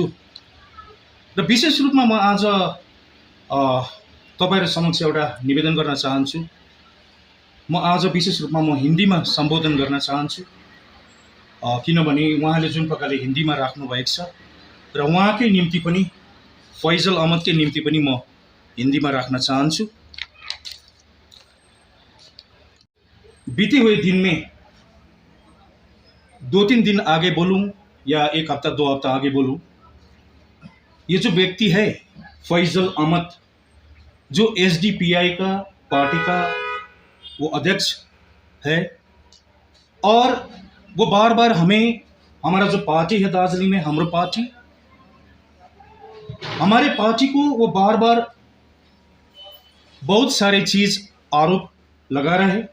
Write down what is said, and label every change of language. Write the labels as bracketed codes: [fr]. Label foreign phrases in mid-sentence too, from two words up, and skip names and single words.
[ne] र विशेष रूपमा म आज तपाईहरु समक्ष एउटा निवेदन गर्न चाहन्छु। म आज विशेष रूपमा म हिन्दीमा सम्बोधन गर्न चाहन्छु, किनभने उहाँले जुन प्रकारले हिन्दीमा राख्नु भएको छ र उहाँकै निम्ति पनि फैजल अहमद के निम्ति पनि म [hi] हिंदी में रखना [ne] चाहन्छु। [hi] बीते हुए दिन में 2-3 दिन आगे बोलूं या 1 हफ्ता 2 हफ्ता आगे बोलूं, ये जो व्यक्ति है फैजल अहमद, जो एसडीपीआई का पार्टी का वो अध्यक्ष है और वो बार बार हमें, हमारा जो पार्टी है दार्जिलिंग में, [ne] हाम्रो पार्टी, [hi] हमारे पार्टी को वो बार बार बहुत सारे चीज आरोप लगा रहा है।